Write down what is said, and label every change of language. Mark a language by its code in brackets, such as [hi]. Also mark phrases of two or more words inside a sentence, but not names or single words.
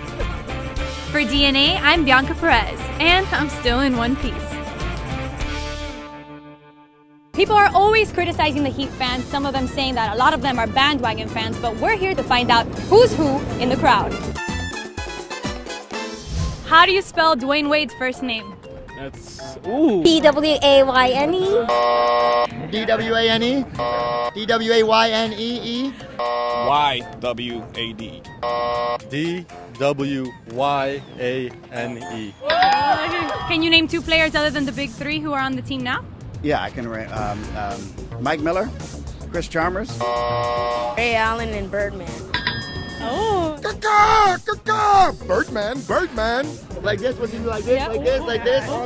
[en] For DNA, I'm Bianca Perez, and I'm still in one piece. People are always criticizing the Heat fans, some of them saying that a lot of them are bandwagon fans, but we're here to find out who's who in the crowd. How do you spell Dwayne Wade's first name? That's P-W-A-Y-N-E. D-W-A-N-E. D-W-A-Y-N-E-E. Y-W-A-D. D-W-Y-A-N-E. Can you name 2 players other than the big 3 who are on the team now? Yeah, I can. Mike Miller, Chris Chalmers. Ray Allen and Birdman. Oh. Birdman, Birdman. Like this, was he like this, like this, like this?